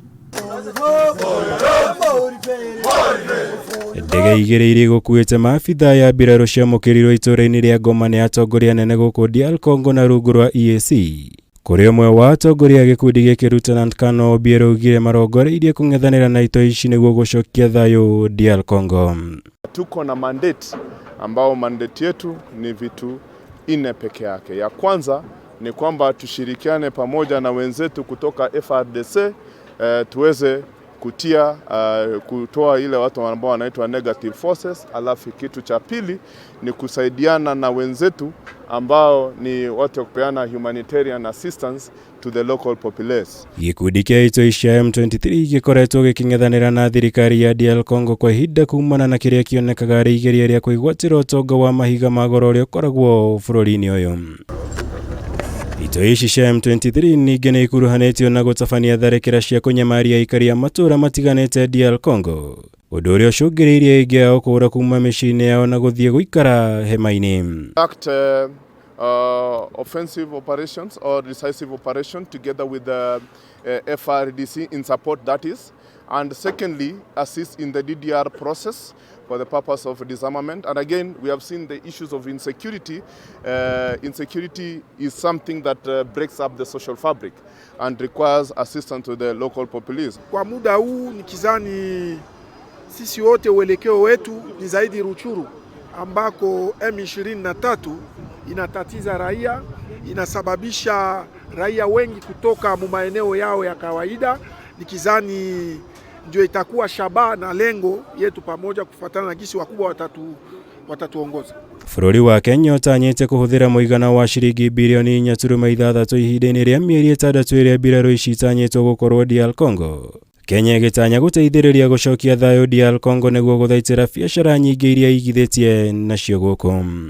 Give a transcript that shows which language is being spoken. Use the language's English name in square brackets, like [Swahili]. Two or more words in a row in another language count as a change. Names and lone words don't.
[Kikuyu] Ndege igĩrĩ irĩ gũkuĩte maabitha ya mbiraru ciamũkĩrirwo ituura-ini rĩa Goma nĩ atongoria nene gũkũ DR Congo na rungu rwa EAC. Kũrĩ ũmwe wa atongoria gĩkundi gĩkĩ Dr Congo augire marongoreirie kũng'ethanĩra na itoi ici nĩguo gũcokia thayũ DR Congo. [Swahili] Tuko na mandate ambao mandate yetu ni vitu 4 peke yake. Ya kwanza ni kwamba tushirikiane pamoja na wenzetu kutoka FRDC tuweze kutoa ile watu ambao wanaitwa [English] negative forces. [Swahili] Alafu kitu cha pili ni kusaidiana na wenzetu ambao ni watu wa kupeana [English] humanitarian assistance to the local populace. [Kikuyu] Gikundi kĩa itoi cia M23 gĩkoretwo gĩkĩng'ethanĩra na thirikari ya DR Congo kwa ihinda kuumana na kĩrĩa kĩonekaga arĩ igeria rĩa kũigwatĩra ũtonga wa mahiga ma goro ũrĩa ũkoragwo bũrũri-inĩ ũyũ. Itoi ici cia M23 ningĩ nĩ ikuruhanĩtio na gũtabania tharĩkĩra cia kũnyamaria aikari a matũũra matiganĩte DR Congo, ũndũ ũrĩa ũcũngĩrĩirie aingĩ ao kũũra kuuma mĩciĩ-inĩ yao na gũthiĩ gũikara hema-inĩ. [English] Offensive operations or decisive operation together with the FRDC in support, that is, and secondly assist in the DDR process for the purpose of disarmament. And again, we have seen the issues of insecurity. Insecurity is something that breaks up the social fabric and requires assistance to the local populace. [Swahili] Kwa muda huu nikizani sisi wote uelekeo wetu ni zaidi Ruchuru ambako M23 inatatiza raia, inasababisha raia wengi kutoka maeneo yao ya kawaida. Nikizani ndio itakuwa shabaha na lengo yetu pamoja kufuatana na gisi wakubwa watatuongoza. [Kikuyu] Bũrũri wa Kenya ũtanyĩte kũhũthĩra mũigana wa ciringi bilioni 4.6 ihinda-inĩ rĩa mĩeri 6 ĩrĩa mbiraru ici itanyĩtwo gũkorwo DR Congo. Kenya ĩgĩtanya gũteithĩrĩria gũcokia thayũ DR Congo nĩguo gũthaitĩra biacara nyingĩ iria igithĩtie nacio gũkũ.